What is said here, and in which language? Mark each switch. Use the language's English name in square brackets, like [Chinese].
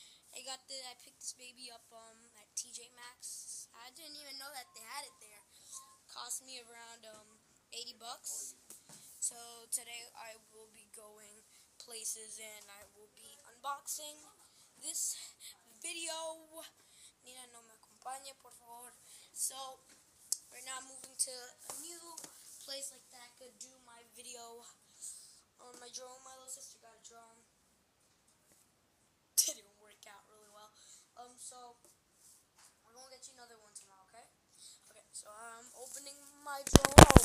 [English] I picked this baby up at TJ Maxx. I didn't even know that they had it there. Cost me around 80 bucks. So today I will be going places and I will be unboxing this video. [Spanish] Nina, no me acompañe, por favor. [English] So right now I'm moving to a new place like that. I could do my video on my drone. My little sister got a drone. Didn't work out really well. So we're gonna get you another one tomorrow, okay? Okay, so I'm opening my drone.